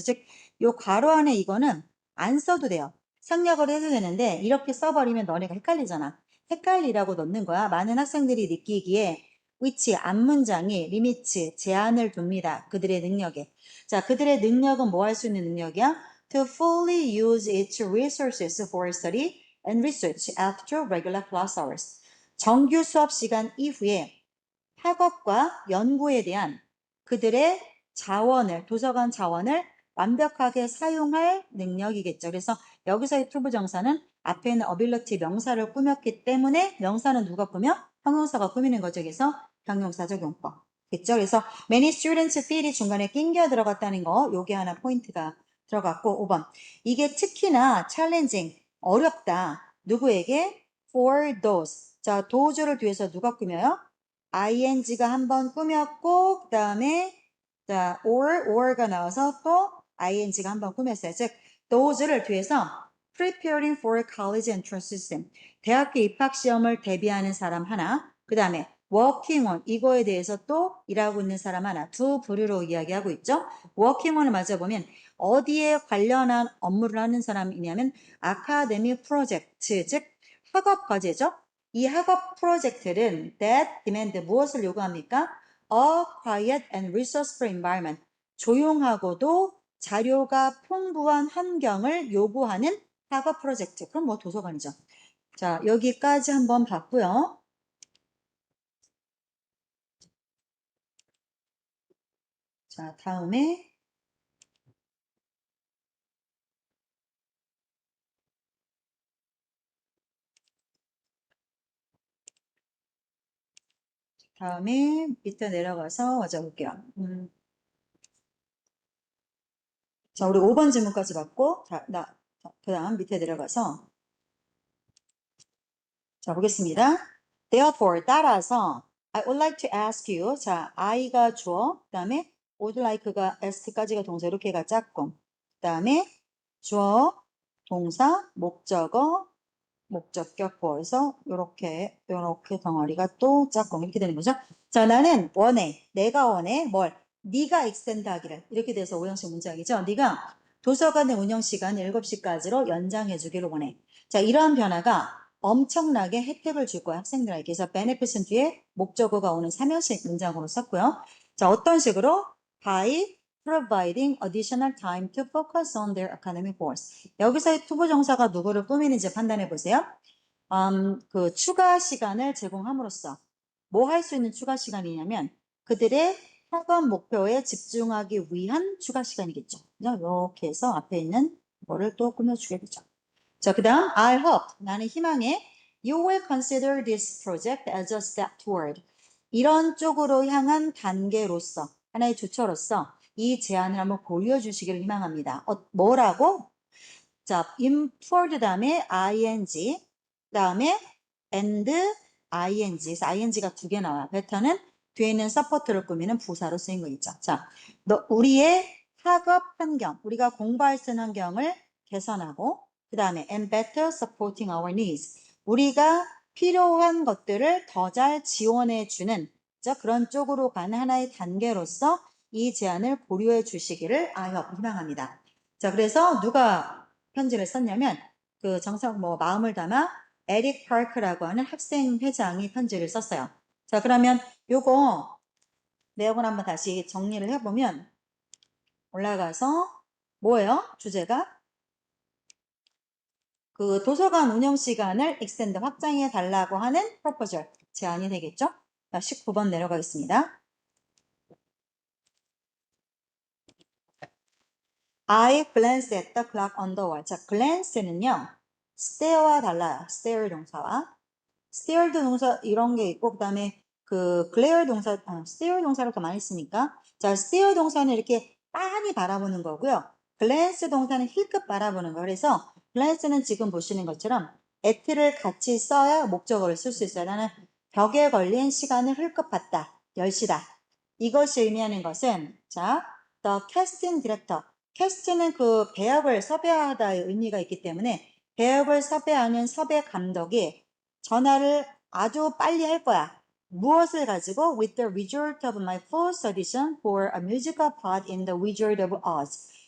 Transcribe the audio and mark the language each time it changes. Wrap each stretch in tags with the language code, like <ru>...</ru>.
<ko>즉, 요 괄호 안에 이거는 안 써도 돼요. 생략을 해도 되는데 이렇게 써버리면 너네가 헷갈리잖아. 헷갈리라고 넣는 거야. 많은 학생들이 느끼기에 which 앞문장이 limits, 제한을 둡니다. 그들의 능력에. 자, 그들의 능력은 뭐 할 수 있는 능력이야?</ko> <en>To fully use its resources for study and research after regular class hours.</en> <ko>정규 수업 시간 이후에 학업과 연구에 대한 그들의 자원을, 도서관 자원을 완벽하게 사용할 능력이겠죠. 그래서 여기서의 투부정사는 앞에 있는 ability 명사를 꾸몄기 때문에 명사는 누가 꾸며? 형용사가 꾸미는 거죠. 그래서 형용사적 용법. 겠죠. 그래서</ko> <en>many students feel</en> <ko>이 중간에 낑겨 들어갔다는 거, 요게 하나 포인트가 들어갔고, 5번. 이게 특히나 challenging, 어렵다.</ko> <en>누구에게? For those.</en> <ko>자, those를 뒤에서 누가 꾸며요? ing가 한번 꾸몄고, 그 다음에, 자, or가 나와서 또 ing가 한번 꾸몄어요.</ko> <en>즉, those를 뒤에서 preparing for college entrance system.</en> <ko>대학교 입학 시험을 대비하는 사람 하나, 그 다음에 working on, 이거에 대해서 또 일하고 있는 사람 하나, 두 부류로 이야기하고 있죠. working on을 맞아보면 어디에 관련한 업무를 하는 사람이냐면</ko> <en>academic project,</en> <ko>즉 학업 과제죠. 이 학업 프로젝트는</ko> <en>that demand</en> <ko>무엇을 요구합니까?</ko> <en>A quiet and resourceful environment.</en> <ko>조용하고도 자료가 풍부한 환경을 요구하는 학업 프로젝트. 그럼 도서관이죠. 자, 여기까지 한번 봤고요. 자, 다음에 밑에 내려가서 와줘 볼게요. 자, 우리 5번 질문까지 봤고, 그 다음 밑에 내려가서, 자, 보겠습니다.</ko> <en>Therefore,</en> <ko>따라서,</ko> <en>I would like to ask you.</en> <ko>자, I가 주어, 그 다음에 would like가 as까지가 동사, 이렇게가 짝꿍. 그 다음에 주어, 동사, 목적어, 목적격 보어서 요렇게 덩어리가 또 짝꿍 이렇게 되는 거죠. 자, 나는 원해. 내가 원해. 뭘? 네가 extend 하기를. 이렇게 돼서 5형식 문장이죠. 네가 도서관의 운영 시간을 7시까지로 연장해 주기를 원해. 자, 이러한 변화가 엄청나게 혜택을 줄 거야, 학생들에게. 그래서 benefit은 뒤에 목적어가 오는 3형식 문장으로 썼고요. 자, 어떤 식으로?</ko> <en>by providing additional time to focus on their academic goals.</en> <ko>여기서의 투부정사가 누구를 꾸미는지 판단해 보세요. 그 추가 시간을 제공함으로써 뭐 할 수 있는 추가 시간이냐면 그들의 학업 목표에 집중하기 위한 추가 시간이겠죠. 이렇게 해서 앞에 있는 거를 또 꾸며주게 되죠.</ko> <en>자, 그 다음 I hope,</en> <ko>나는 희망해</ko> <en>You will consider this project as a step toward.</en> <ko>이런 쪽으로 향한 단계로서 하나의 주처로서 이 제안을 한번 고려해 주시기를 희망합니다. 뭐라고? 자, toward 다음에 ing, 다음에 and ing. 그래서 ing가 2개 나와요. 패턴은 뒤에 있는 서포트를 꾸미는 부사로 쓰인 거 있죠. 자, 우리의 학업 환경, 우리가 공부할 수 있는 환경을 개선하고, 그 다음에</ko> <en>and better supporting our needs.</en> <ko>우리가 필요한 것들을 더 잘 지원해 주는 그런 쪽으로 가는 하나의 단계로서 이 제안을 고려해 주시기를 희망합니다. 자, 그래서 누가 편지를 썼냐면 그 정석 마음을 담아 에릭 파크라고 하는 학생 회장이 편지를 썼어요. 자, 그러면 요거 내용을 한번 다시 정리를 해보면 올라가서 뭐예요? 주제가 그 도서관 운영 시간을 extend 확장해 달라고 하는 proposal 제안이 되겠죠? 자, 19번 내려가겠습니다.</ko> <en>I glanced at the clock on the wall.</en> <ko>자, glance는요, stare와 달라요. stare 동사와. stare도 동사 이런 게 있고, 그 다음에 그 glare 동사, stare 동사를 더 많이 쓰니까. 자, stare 동사는 이렇게 빤히 바라보는 거고요. glance 동사는 힐끗 바라보는 거. 그래서 glance는 지금 보시는 것처럼 at를 같이 써야 목적어를 쓸 수 있어요. 나는 벽에 걸린 시간을 힐끗 봤다. 10시다. 이것이 의미하는 것은, 자,</ko> <en>the casting director.</en> <ko>캐스트는 그 배역을 섭외하다의 의미가 있기 때문에 배역을 섭외하는 섭외 감독이 전화를 아주 빨리 할 거야. 무엇을 가지고?</ko> <en>With the result of my first audition for a musical part in the Wizard of Oz.</en>